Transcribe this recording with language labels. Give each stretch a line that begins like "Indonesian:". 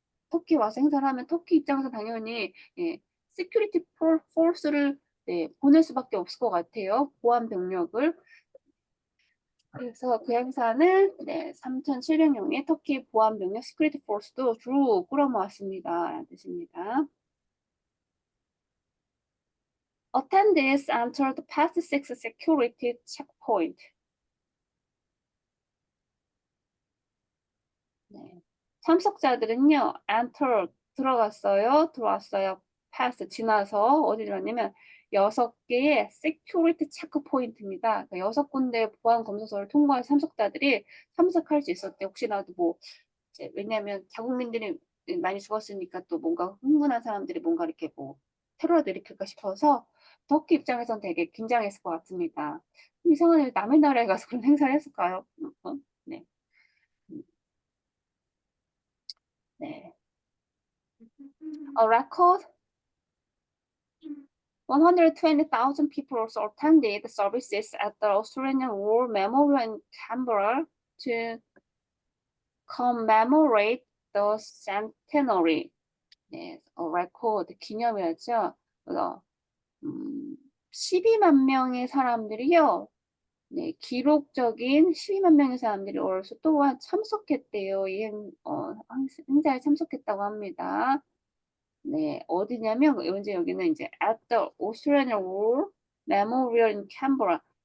Korean: 터키 와서 행사를 하면 터키 입장에서 당연히 시큐리티 포스를 보낼 수밖에 없을 것 같아요. 보안 병력을. 그래서 그 행사는 3,700명의 터키 보안 병력 시큐리티 포스도 주로 끌어모았습니다. 라는 뜻입니다.
English: Attendees entered past 6 security checkpoint.
Korean: 참석자들은요, enter 들어왔어요. pass 지나서 어디 들어왔냐면 6개의 security 체크포인트입니다. 그러니까 6군데 보안 검사소를 통과해서 참석자들이 참석할 수 있었대. 혹시라도 뭐 이제 왜냐하면 자국민들이 많이 죽었으니까 또 뭔가 흥분한 사람들이 뭔가 이렇게 뭐 테러라도 일으킬까 싶어서 터키 입장에선 되게 긴장했을 것 같습니다. 이상하네, 남의 나라에 가서 그런 행사를 했을까요? 네. 네.
English: A record 120,000 people also attended services at the Australian War Memorial in Canberra to commemorate the centenary.
Korean: 네, a record 기념이었죠. 그래서 12만 명의 사람들이요. 네, 기록적인 12만 명의 사람들이 올수 또한 참석했대요. 이 행사에 참석했다고 합니다. 네, 어디냐면 현재 여기는 이제
English: at the Australian War Memorial in Canberra.